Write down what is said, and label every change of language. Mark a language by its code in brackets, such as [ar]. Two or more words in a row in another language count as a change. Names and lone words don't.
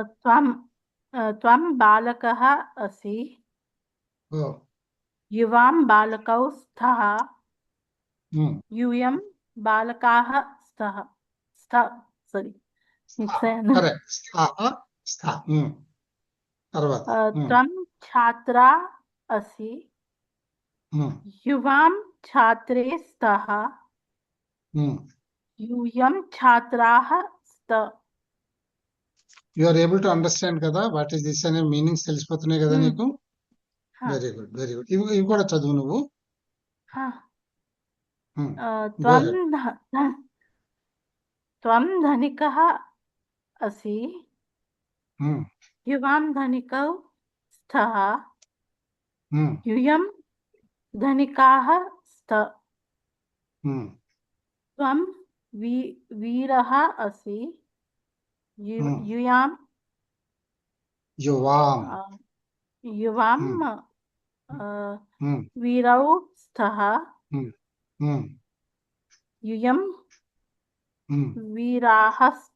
[sa] త్వం బాలకః అసి యువాం బాలకౌ స్థః యూయం బాలకాః స్థః. [te] కరెక్ట్. తర్వాత [sa] త్వం ఛాత్రా అసి युवां छात्रे स्तः यूयं छात्राः स्त [en] you are able to understand కదా what is this [te] అనే మీనింగ్స్ తెలిసిపోతున్నాయి కదా నీకు? [en] very good, very good. [te] ఇవి కూడా చదువు నువ్వు. [sa] त्वं धनिकः असि युवां धनिकौ स्तः यूयं धनिकाः स्त त्वं वीरः असि यूयां युवां वीरौ स्तः यूयं वीराः स्त